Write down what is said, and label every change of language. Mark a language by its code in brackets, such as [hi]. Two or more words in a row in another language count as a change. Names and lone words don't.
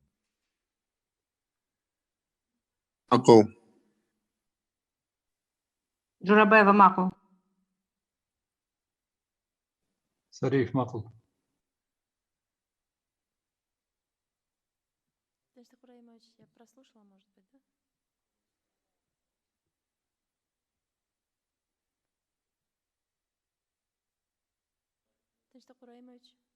[ky] Макул. Журабаева макул. Сарыев макул. Тынчтык Ибраимович, [ru] я прослушала, может быть, да? [ky] Тынчтык Ибраимович.